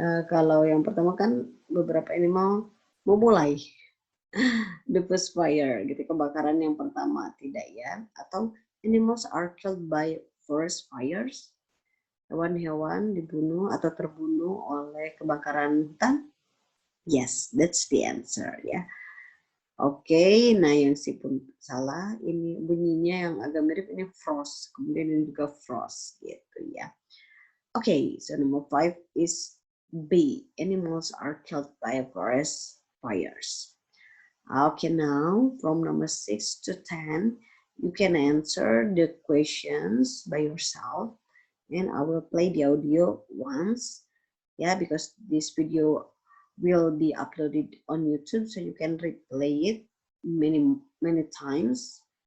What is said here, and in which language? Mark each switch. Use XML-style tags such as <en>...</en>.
<id>Kalau yang pertama kan beberapa animal memulai</id> <en>the first fire</en> <id>gitu, kebakaran yang pertama, tidak ya. Atau</id> <en>animals are killed by forest fires.</en> <id>Hewan-hewan dibunuh atau terbunuh oleh kebakaran hutan.</id> <en>Yes, that's the answer ya.</en> <id>Oke, nah yang si pun salah, ini bunyinya yang agak mirip, ini frost, kemudian ini juga frost gitu ya.</id> <en>Oke, so number 5 is B. Animals are killed by forest fires. Okay, now from number 6 to 10, you can answer the questions by yourself, and I will play the audio once, yeah, because this video will be uploaded on YouTube, so you can replay it many times.</en>